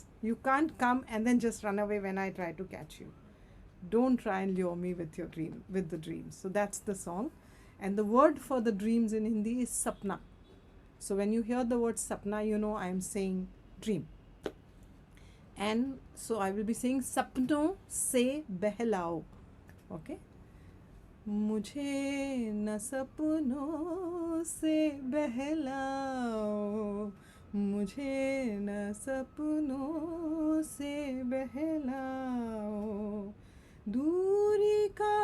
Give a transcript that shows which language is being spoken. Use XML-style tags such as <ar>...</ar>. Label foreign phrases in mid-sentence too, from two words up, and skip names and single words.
<en>You can't come and then just run away when I try to catch you. Don't try and lure me with your dream, with the dreams. So that's the song. And the word for the dreams in Hindi is sapna. So when you hear the word sapna, you know I am saying dream. And so I will be saying</en> <hi>सपनों से बहलाओ.</hi> <en>Okay?</en> <hi>मुझे न सपनों से बहलाओ, मुझे न सपनों से बहलाओ, दूरी का</hi>